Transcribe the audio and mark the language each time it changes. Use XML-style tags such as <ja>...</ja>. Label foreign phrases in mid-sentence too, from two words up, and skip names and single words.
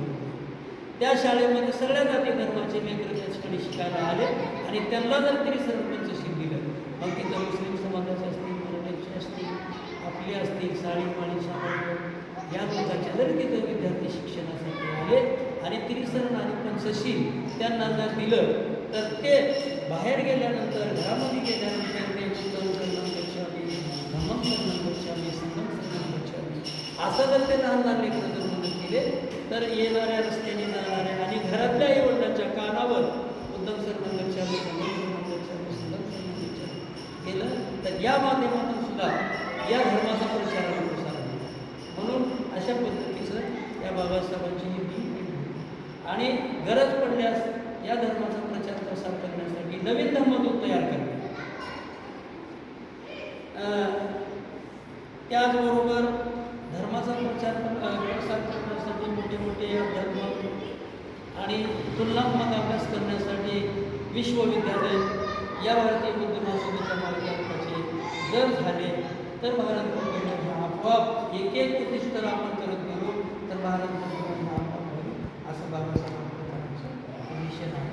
<mr>त्या शाळेमध्ये सगळ्या जाती धर्माचे लेकरं त्या ठिकाणी शिकायला आले आणि त्यांना जर त्रिसरण पंचशील दिलं मग तिथं मुस्लिम समाजाचे असतील, मराठ्यांचे असतील, आपले असतील, साळीमाळी सावंत या लोकांचे जर तिथं विद्यार्थी शिक्षणासाठी आले आणि त्रिसरण आणि पंचशील त्यांना जर दिलं तर ते बाहेर गेल्यानंतर घरामध्ये गेल्यानंतर ते</mr> <pi>बुद्धं शरणं गच्छामि, धम्मं शरणं गच्छामि, संघं शरणं गच्छामि</pi> <mr>असं जर ते लहान लहान लेकरं जर म्हणत केले तर येणाऱ्या रस्त्याने जाणाऱ्या आणि घरातल्या आई वडिलांच्या कानावर</mr> <pi>बुद्धं शरणं गच्छामि, धम्मं शरणं गच्छामि, संघं शरणं गच्छामि</pi> <mr>केलं तर या माध्यमातून सुद्धा या धर्माचा प्रचार अशा पद्धतीचं या बाबासाहेबांची ही भेट. आणि गरज पडल्यास या धर्माचा प्रचार प्रसार करण्यासाठी नवीन धर्मदूत तयार करणे. त्याचबरोबर धर्माचा प्रसार करण्यासाठी मोठे मोठे धर्म आणि तुलनात्मक अभ्यास करण्यासाठी विश्वविद्यालय या भारतीय बौद्ध महासभेच्या मार्गाचे जर झाले तर भारत बौद्ध आपोआप एक एक प्रतिष्ठर आपण करत गेलो तर भारत बौद्ध आपोआप होईल असं बाबासाहेबांचं मिशन आहे.</mr>